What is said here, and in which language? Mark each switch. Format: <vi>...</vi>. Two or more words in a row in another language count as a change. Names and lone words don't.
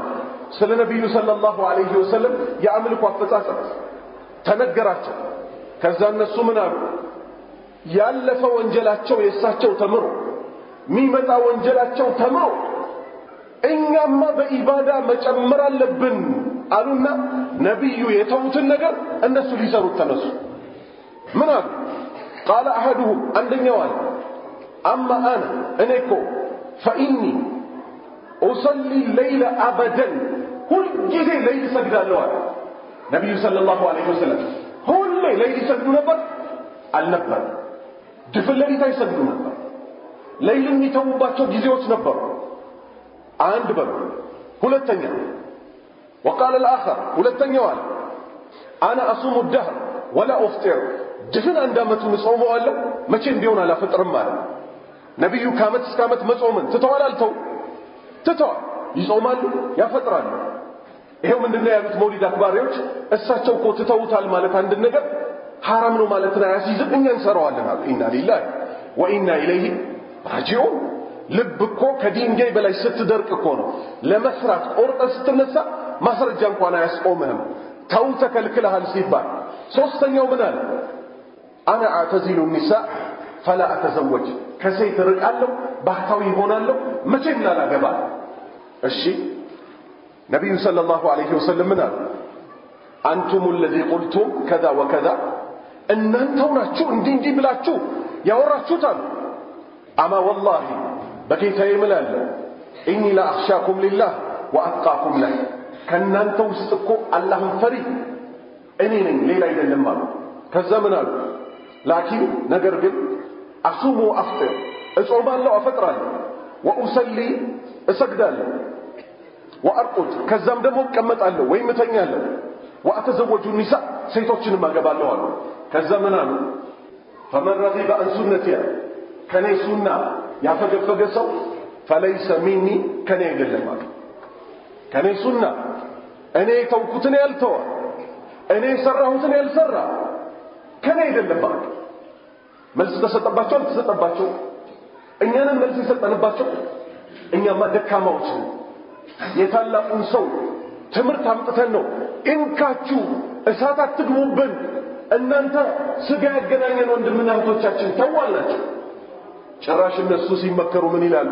<am>ስለ ነብዩ</am> <ar>صلى الله عليه وسلم</ar> <am>የአምልኮ አፈጻጸም ተነገራቸው። ከዛ እነሱ ምን አሉ? ያለፈ ወንጀላቸው የእሳቸው ተምሮ ሚመጣ ወንጀላቸው ተምሮ እኛማ በኢባዳ መጨመር አለብን አሉና ነብዩ የተውትን ነገር እነሱ ሊሰሩት ተነሱ። ምን አሉ?</am> <ar>قال احدهم</ar> <am>አንደኛው አለ</am> <ar>اما انا</ar> <am>እኔ እኮ</am> <ar>فاني اصلي الليل ابدا</ar> <am>ሁል ጊዜ ሌሊት ሰግዳለሁ አለ ነብዩ</am> <ar>صلى الله عليه وسلم።</ar> <am>ሁሌ ሌሊት ሰግዱ ነበር አልነበር? ድፍን ሌሊት አይሰግዱ ነበር። ሌሊት የሚተውባቸው ጊዜዎች ነበሩ። አንድ በሉ። ሁለተኛ</am> <ar>وقال الاخر</ar> <am>ሁለተኛው አለ</am> <ar>انا اصوم الدهر ولا افطر</ar> <am>ድፍን አንድ አመት ጾመው አለ መቼም ቢሆን አላፈጥርም አለ ነብዩ። ከአመት እስከ አመት መጾምን ትተዋል አልተው? ትተዋል። ይጾማሉ ያፈጥራሉ። ይሄው ምንድነው ያሉት መውሊድ አክባሪዎች? እሳቸው እኮ ትተውታል ማለት አንድ ነገር ሐራም ነው ማለት ነው ያሲዝም እኛ እንሰራዋለን አሉ።</am> <ar>إنا لله وإنا إليه راجعون።</ar> <am>ልብ እኮ ከድንጋይ በላይ ስትደርቅ እኮ ነው ለመስራት ቆርጠ ስትነሳ ማስረጃ እንኳን አያስቆምህም። ተው ተከልክለሃል ሲባል ሶስተኛው ምን አለ?</am> <ar>أنا أعتزل النساء فلا اتزوج</ar> <am>ከሴት ርቃለሁ ባህታዊ ሆናለሁ መቼም ላላገባ። እሺ ነብዩ</am> <ar>صلى الله عليه وسلم</ar> <am>ምን አሉ? አንቱም</am> <ar>الذي قلتم كذا وكذا</ar> <am>እናንተው ናችሁ እንዲህ ብላችሁ ያወራችሁት አሉ። አማ والله በጌታዬ እምላለሁ</am> <ar>إني لأخشاكم لله وأتقاكم له</ar> <am>ከእናንተ ውስጥ እኮ አላህን ፈሪ እኔ ነኝ ሌላ አይደለም አሉ። ከዛ ምን አሉ? ላኪን ነገር ግን</am> <ar>أصوم أفطر</ar> <am>እጾማለሁ አፈጥራለሁ ወኡሰሊ እሰግዳለሁ ወአርቁድ ከዛም ደግሞ እቀመጣለሁ ወይም እተኛለሁ ወአተዘወጁ النساء ሴቶችንም አገባለሁ አሉ። ከዛ ምን አሉ?</am> <ar>فمن رغب عن سنتي</ar> <am>ከኔ ሱና ያፈገፈገ ሰው</am> <ar>فليس مني</ar> <am>ከኔ አይደለም አሉ። ከኔ ሱና እኔ ተውኩትን ያልተው እኔ ሰራሁትን ያልሰራ ከኔ አይደለም አሉ። መልስ ተሰጠባቸው አልተሰጠባቸው? እኛንም መልስ የሰጠንባቸው እኛማ ደካማዎች ነን። የታላቁን ሰው ትምህርት አምጥተን ነው እንካችሁ እሳት አትግሙብን እናንተ ስጋ ያገናኘን ወንድምና እህቶቻችን ተዋላችሁ። ጭራሽ እነሱ ሲመከሩ ምን ይላሉ?</am>